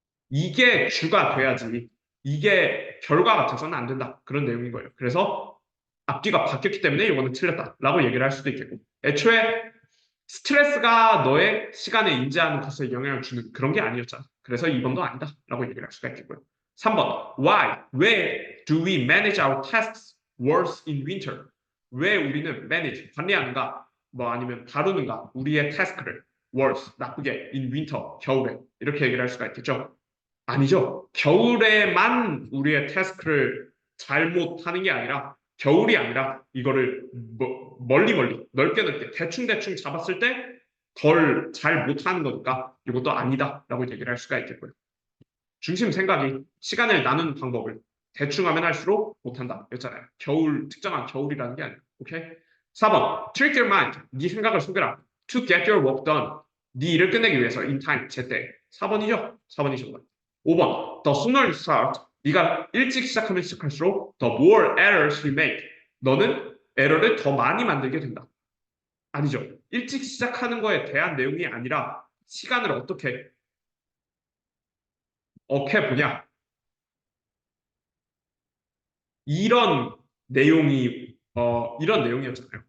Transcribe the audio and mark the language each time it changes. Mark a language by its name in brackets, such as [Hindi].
[Korean] 이게 주가 돼야지 이게 결과 같아서는 안 된다, 그런 내용인 거예요. 그래서 앞뒤가 바뀌었기 때문에 이거는 틀렸다라고 얘기를 할 수도 있겠고, 애초에 스트레스가 너의 시간에 인지하는 것에 영향을 주는 그런 게 아니었잖아. 그래서 2번도 아니다라고 얘기를 할 수가 있겠고요. [English] 3번, why, [Korean] 왜 [English] do we manage our tasks worse in winter? [Korean] 왜 우리는 [English] manage, [Korean] 관리하는가, 뭐 아니면 다루는가 우리의 태스크를 [English] worse, [Korean] 나쁘게 [English] in winter, [Korean] 겨울에, 이렇게 얘기를 할 수가 있겠죠. 아니죠. 겨울에만 우리의 태스크를 잘못하는 게 아니라, 겨울이 아니라 이거를 멀리 넓게 대충 잡았을 때 덜 잘 못하는 거니까 이것도 아니다라고 얘기를 할 수가 있겠고요. 중심 생각이 시간을 나누는 방법을 대충 하면 할수록 못한다 였잖아요. 특정한 겨울이라는 게 아니에요. 오케이? 4번, [English] trick your mind, [Korean] 네 생각을 속여라. [English] to get your work done, [Korean] 네 일을 끝내기 위해서 [English] in time, [Korean] 제때. 4번이죠? 4번이 정답. 5번, [English] the sooner you start, [Korean] 네가 일찍 시작하면 시작할수록 [English] the more errors you make, [Korean] 너는 에러를 더 많이 만들게 된다. 아니죠. 일찍 시작하는 거에 대한 내용이 아니라 시간을 어떻게 보냐, 이런 내용이었잖아요.